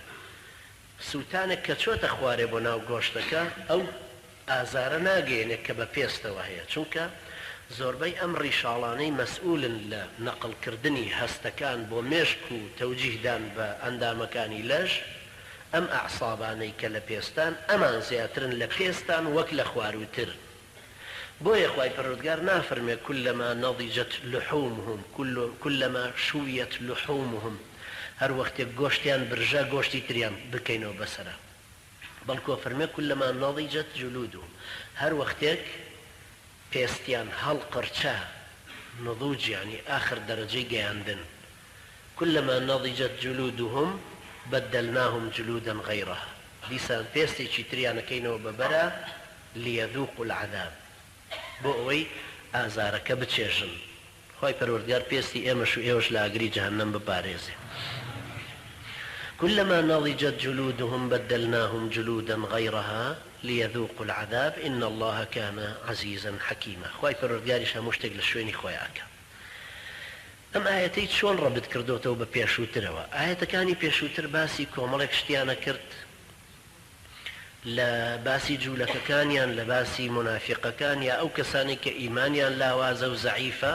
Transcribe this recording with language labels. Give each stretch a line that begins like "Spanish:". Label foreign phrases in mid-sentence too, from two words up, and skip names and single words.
Central Kurdish: سووتانێک کە چۆتە خوارێ بۆ ناو گۆشتەکە ئەو ئازارە ناگەێنێت کە بە پێستەوە هەیە، چونکە زۆربەی ئەم ڕیشاڵانەی مەسئولن لە نەقڵکردنی هەستەکان بۆ مێشک و تەوجیهدان بە ئەندامەکانی لەش، ئەم ئەعسابانەی کە لە پێستان ئەمان زیاترن لە پێستان وەک لە خواروتر. بۆیە خوای پەروەردگار نافەرمێ
Arabic: كلما نضجت لحومهم كلما شويت لحومهم،
Central Kurdish: هەر وەختێک گۆشتیان برژە گۆشتی تریان بکەینەوە بەسەرە، بەڵکو فەرمێ
Arabic: كلما نضجت جلودهم،
Central Kurdish: هەر وەختێک پێستیان هەڵقڕچە،
Arabic: نضوج يعني آخر درجة گەیاندن. كلما نضجت جلودهم بدلناهم جلودا غيرها،
Central Kurdish: دیسان پێستێکی تریانەکەینەوە بەبەرە
Arabic: ليذوقوا العذاب،
Central Kurdish: بۆ ئەوەی ئازارەکە بچێژن. خوای پەروەردگار پێستی ئێمەش و ئێوەش لە ئاگری جەهەنەم بپارێزێ.
Arabic: كلما نضجت جلودهم بدلناهم جلودا غيرها ليذوقوا العذاب إن الله كان عزيزا حكيما.
Central Kurdish: خوای پەروەردگاریش هەموو شتێک لە شوێنی خۆیانکە. ئەم ئاەتەی چۆن ڕەبت کردوتەوە بە پێشووترەوە؟ ئاەتەکانی پێشووتر باسی کۆمەڵێک شتیانە کرد، لە باسی جوولەکەکانیان، لە باسی منافقەکان یا ئەو کەسانی کە ئیمانیان لاوازە و زەعیفە.